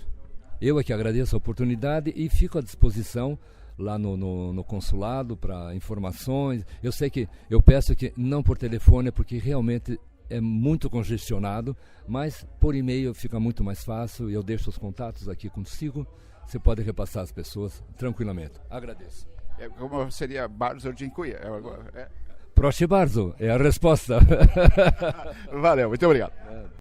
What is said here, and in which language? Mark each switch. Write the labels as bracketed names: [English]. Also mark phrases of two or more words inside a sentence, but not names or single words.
[Portuguese] Eu é que agradeço a oportunidade e fico à disposição lá no consulado para informações. Eu sei que eu peço que não por telefone, porque realmente é muito congestionado, mas por e-mail fica muito mais fácil. Eu deixo os contatos aqui consigo. Você pode repassar as pessoas tranquilamente. Agradeço. Como seria [Polish] Bardzo dziękuję? Proszę bardzo, [Portuguese] é a resposta. Valeu, muito obrigado.